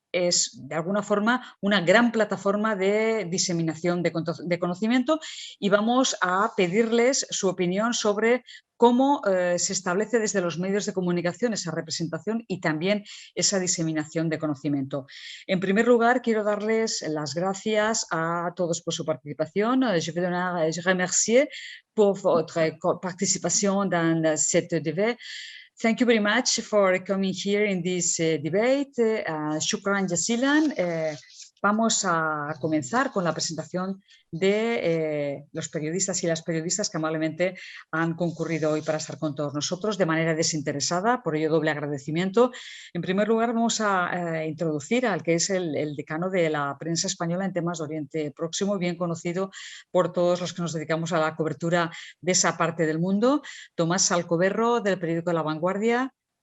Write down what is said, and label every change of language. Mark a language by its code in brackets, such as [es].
[es] Es, de alguna forma, una gran plataforma de diseminación de conocimiento y vamos a pedirles su opinión sobre cómo se establece desde los medios de comunicación esa representación y también esa diseminación de conocimiento. En primer lugar, quiero darles las gracias a todos por su participación. [fr] Je remercie pour votre participation dans cette débat. [en] Thank you very much for coming here in this debate. [ar] Shukran jazilan. [es] Vamos a comenzar con la presentación de los periodistas y las periodistas que amablemente han concurrido hoy para estar con todos nosotros de manera desinteresada, por ello doble agradecimiento. En primer lugar, vamos a introducir al que es el decano de la prensa española en temas de Oriente Próximo, bien conocido por todos los que nos dedicamos a la cobertura de esa parte del mundo, Tomás Alcoberro, del periódico La Vanguardia.